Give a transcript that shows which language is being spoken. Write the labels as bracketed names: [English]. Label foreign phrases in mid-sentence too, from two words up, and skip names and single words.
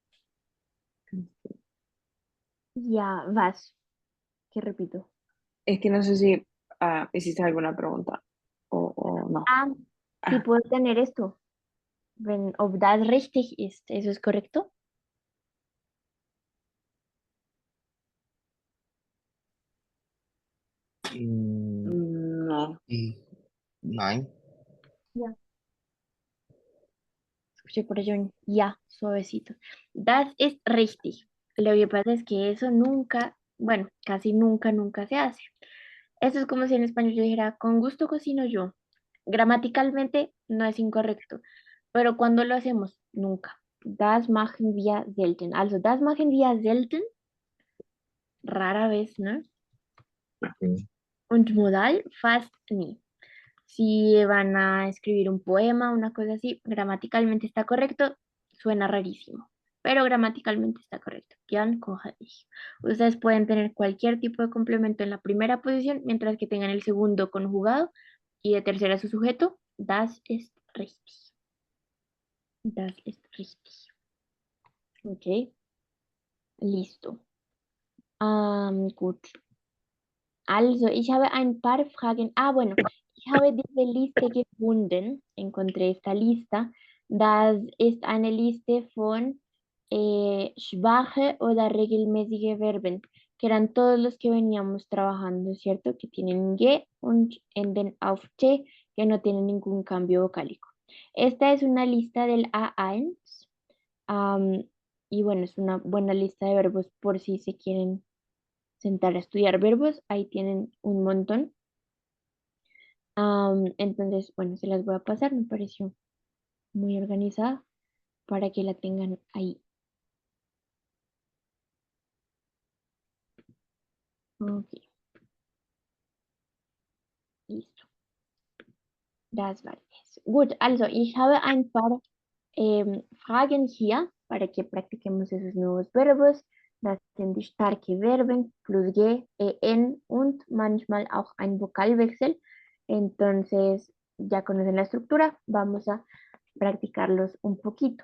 [Spanish] Ya, was. ¿Qué repito? Es que no sé si hiciste alguna pregunta o no. Si Ah, puedo tener esto. [German] Ob das richtig ist. [Spanish] ¿Eso es correcto? no. [German] Nein. [Spanish] Ya. Escuché por ello un ya, suavecito. [German] Das ist richtig. [Spanish] Lo que pasa es que eso nunca, bueno, casi nunca, nunca se hace. Eso es como si en español yo dijera, con gusto cocino yo. Gramaticalmente no es incorrecto, pero cuando lo hacemos, nunca. [German] Das machen wir selten. Also, das machen wir selten, [Spanish] rara vez, ¿no? Okay. [German] Und modal, fast nie. [Spanish] Si van a escribir un poema, una cosa así, gramaticalmente está correcto, suena rarísimo, pero gramaticalmente está correcto. [German] Gern koche ich. [Spanish] Ustedes pueden tener cualquier tipo de complemento en la primera posición, mientras que tengan el segundo conjugado y de tercera su sujeto. [German] Das ist richtig. Das ist richtig. [Spanish] Ok, listo. [German] Gut. Also, ich habe ein paar Fragen. Bueno, ich habe diese Liste gefunden. [Spanish] Encontré esta lista. [German] Das ist eine Liste von schwache oder regelmäßige Verben, [Spanish] que eran todos los que veníamos trabajando, ¿cierto? Que tienen [German] ge und enden auf t, [Spanish] que no tienen ningún cambio vocálico. Esta es una lista del A1. Y bueno, es una buena lista de verbos por si se quieren sentar a estudiar verbos, ahí tienen un montón. Entonces, bueno, se las voy a pasar, me pareció muy organizada para que la tengan ahí. Ok, listo. [German] Das war es. Gut, also ich habe ein paar Fragen hier [Spanish] para que practiquemos esos nuevos verbos. [German] Das sind die starke Verben plus G, en und manchmal auch ein Vokalwechsel. [Spanish] Entonces, ya conocen la estructura, vamos a practicarlos un poquito.